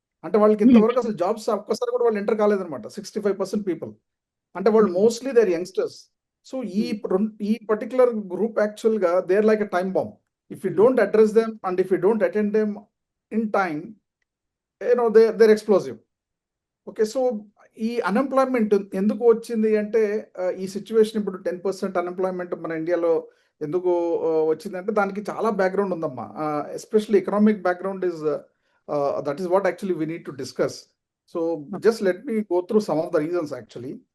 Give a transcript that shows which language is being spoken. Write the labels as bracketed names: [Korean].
[Telugu] అంటే వాళ్ళకి ఇంతవరకు అసలు జాబ్స్ ఒక్కసారి కూడా వాళ్ళు ఎంటర్ కాలేదనమాట. 65% పీపుల్ అంటే వాళ్ళు [English] Mostly they are youngsters. So ఈ particular group actual గా they are like a time bomb. If you don't address them and if you don't attend them in time, they're explosive. [Telugu] Okay, so ఈ unemployment ఎందుకు వచ్చింది అంటే, ఈ situation ఇప్పుడు 10% unemployment మన ఇండియాలో ఎందుకు వచ్చిందంటే దానికి చాలా బ్యాక్గ్రౌండ్ ఉందమ్మా. [English] Especially economic background is that is what actually we need to discuss. So just let me go through some of the reasons actually.